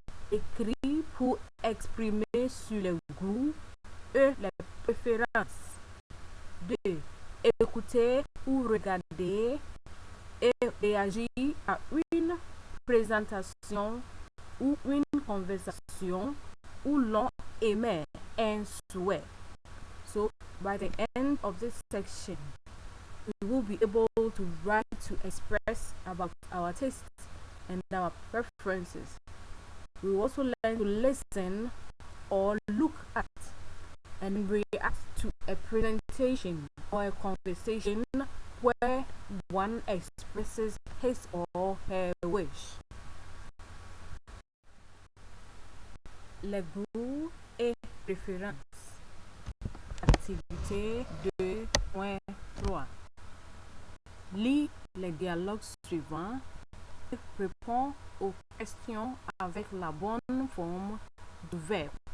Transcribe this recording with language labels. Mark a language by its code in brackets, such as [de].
[fr] Écrire pour exprimer sur les goûts et les préférences. 2. Écouter ou regarder et réagir à une présentation ou une conversation où l'on émet un souhait. [en] So, by the end of this section, we will be able to write to express about our tastes and our preferences. We will also learn to listen or look at and react to a presentation or a conversation where one expresses his or her wish. [fr] Les goûts et préférences. Activité 2.3. Lis les dialogues suivants et réponds aux questions avec la bonne forme du verbe.